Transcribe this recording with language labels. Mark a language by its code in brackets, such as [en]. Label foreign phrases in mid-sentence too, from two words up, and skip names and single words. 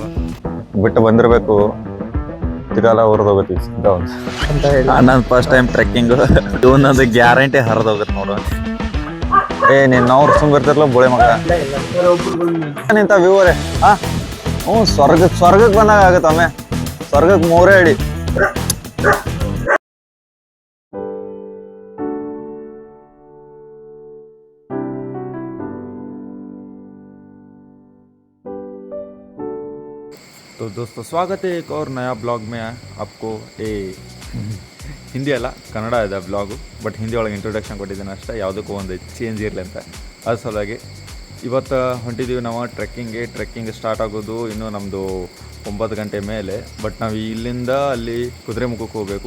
[kn] ಬಿಟ್ಟು ಬಂದಿರಬೇಕು. ತಿಗಾಲ ಹೊರದೋಗತ್ತೀವಿ ಸಿದ್ಧ ಅಂತ ಹೇಳಿ ನಾನು [en] first time trekking. [kn] ಇವನೊಂದು ಗ್ಯಾರಂಟಿ ಹರಿದೋಗತ್ತೆ ನೋಡು. ನೀನು ಅವ್ರು ಸುಂಬಿರ್ತಿರ್ಲ ಬೋಳೆ ಮಗ ನಿಂತ ವ್ಯೂವರೇ. ಹ್ಞೂ ಸ್ವರ್ಗಕ್ಕೆ ಬಂದಾಗ ಆಗತ್ತೆ. ಒಮ್ಮೆ ಸ್ವರ್ಗಕ್ಕೆ ಮೂರೇ ಅಡಿ. [hi] तो दोस्तों स्वागत है एक और नया ब्लॉग में आपको ए [kn] ಹಿಂದಿ ಅಲ್ಲ ಕನ್ನಡ ಇದೆ ಬ್ಲಾಗು. ಬಟ್ ಹಿಂದಿ ಒಳಗೆ ಇಂಟ್ರೊಡಕ್ಷನ್ ಕೊಟ್ಟಿದ್ದೀನಿ ಅಷ್ಟೇ, ಯಾವುದಕ್ಕೂ ಒಂದು ಚೇಂಜ್ ಇರಲಿ ಅಂತ. ಅದ್ರ ಸಲುವಾಗಿ ಇವತ್ತು ಹೊಂಟಿದ್ದೀವಿ ನಾವು [en] trekking start [kn] ಆಗೋದು ಇನ್ನೂ ನಮ್ಮದು 9 ಗಂಟೆ ಮೇಲೆ. ಬಟ್ ನಾವು ಇಲ್ಲಿಂದ ಅಲ್ಲಿ ಕುದುರೆಮುಖಕ್ಕೆ ಹೋಗಬೇಕು.